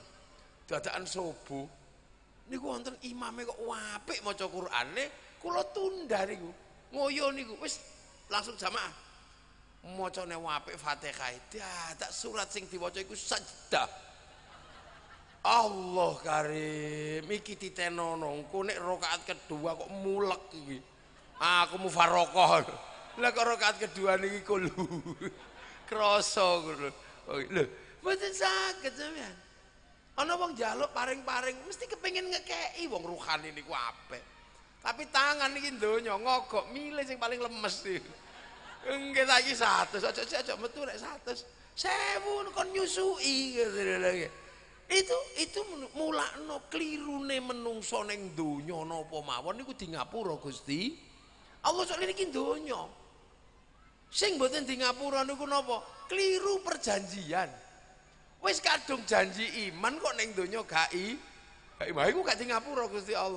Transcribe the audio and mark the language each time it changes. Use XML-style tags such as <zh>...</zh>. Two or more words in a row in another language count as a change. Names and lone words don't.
<jv>Dadakan subuh niku wonten imame kok apik maca Qur'ane, kula tunda niku. Ngoyo niku wis langsung jamaah. Macane apik Fatihah. Dadak surat sing diwaca iku sajdah.</jv> <ar>الله كريم,</ar> <jv>iki titenono engko nek rakaat kedua kok mulek iki. Aku mufarokoh. Lah kok rakaat kedua niki kulo. Krasa ngono. Lho, mboten saged sampean. Ana wong njaluk paring-paring mesti kepengin ngekeki wong ruhani niku apik. Tapi tangan iki donya ngogok milih sing paling lemes iki. Nggih saiki 100 aja metu nek 100. 1000 kon nyusui gitu. Itu mulakno klirune menungso ning donya napa mawon niku di ngapura Gusti Allah soal niki donya. Sing mboten di ngapura niku napa? Kliru perjanjian. Wis kadung janji iman kok ning donya gak iman iku gak di ngapura Gusti Allah.</jv>